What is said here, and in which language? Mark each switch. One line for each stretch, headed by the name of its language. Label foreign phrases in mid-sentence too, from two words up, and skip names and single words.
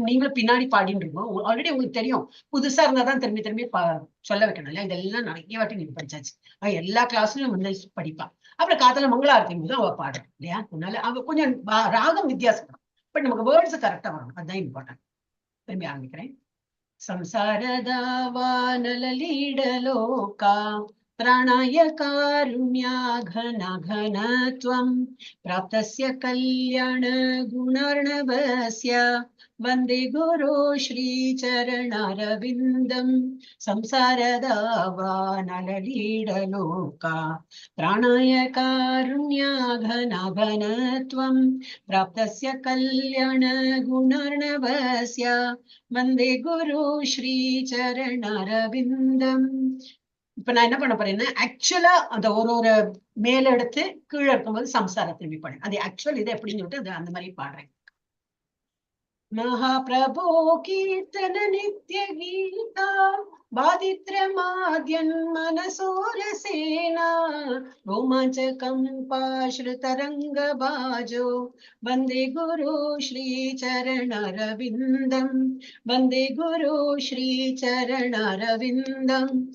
Tamil: நீங்களும் பின்னாடி பாடிட்டு இருக்கோம். ஆல்ரெடி உங்களுக்கு தெரியும். புதுசா இருந்தாதான் திரும்பி திரும்பி சொல்ல வைக்கணும் இல்லையா. இதெல்லாம் நிறைய வாட்டி நீங்க படிச்சாச்சு. எல்லா கிளாஸ்லயும் வந்து படிப்பா. அப்புறம் காத்தால மங்களாரத்தி போது அவ பாடுறோம் இல்லையா. அதனால அவ கொஞ்சம் ராகம் வித்தியாசப்படும். பட் நமக்கு
English: words correct
Tamil: வரும். அதுதான் இம்பார்ட்டன்ட். திரும்பி ஆரம்பிக்கிறேன்.
Sanskrit: संसारदावानललीडलोका त्राणाय कारुण्या घन घनत्वं प्राप्तस्य कल्याण गुणार्णवस्य वन्दे गुरो श्रीचरणारविन्दं संसारदावानललीडलोका त्राणाय कारुण्या घन घनत्वं प्राप्तस्य कल्याण गुणार्णवस्य वन्दे गुरु श्री चरणरविन्दम्.
Tamil: இப்ப நான் என்ன பண்ண போறேன்னா, ஆக்சுவலா அந்த ஒரு மேல எடுத்து கீழே இருக்கும்போது சம்சார திரும்பி பாடுறேன். அது ஆக்சுவல் இது எப்படின்னு சொல்லிட்டு அந்த மாதிரி பாடுறேன்.
Sanskrit: महाप्रभो कीर्तन नित्य गीता बादित्रमाद्यन्मनसोरसेना रोमाञ्चकम्पाश्रुतरङ्गबाजो वन्दे गुरु श्रीचरणरविन्दं वन्दे गुरु श्रीचरणरविन्दं